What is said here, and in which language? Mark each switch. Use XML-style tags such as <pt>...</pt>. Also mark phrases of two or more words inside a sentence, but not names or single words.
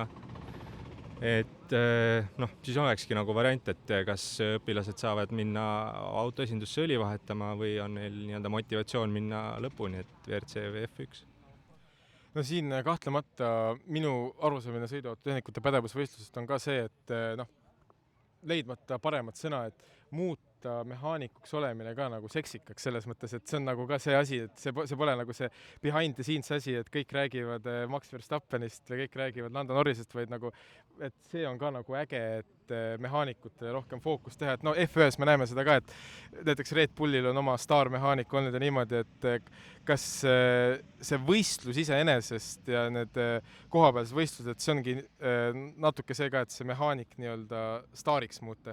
<et>Et siis olekski nagu variant, et kas õpilased saavad minna autoesindusse õli vahetama või on neil nii-öelda motivatsioon minna lõpuni, et WRC või F1. No siin kahtlemata minu arusaamine sõiduautotehnikute pädevusvõistlusest on ka see, et leidmata paremat sõna, et muuta mehaanikuks olemine ka nagu seksikaks selles mõttes, et see on nagu ka see asi, et see pole nagu see</et> <en>behind the scenes</en> <et>asi, et kõik räägivad Max Verstappenist või kõik räägivad Lando Norrisest, vaid nagu, et see on ka nagu äge, et mehaanikutele rohkem fookus teha, et F1 me näeme seda ka, et näiteks Red Bullil on oma staarmehaanik olnud ja niimoodi, et kas see võistlus iseenesest ja need kohapealsed võistlused, see ongi natuke see ka, et see mehaanik nii-öelda staariks muuta?</et>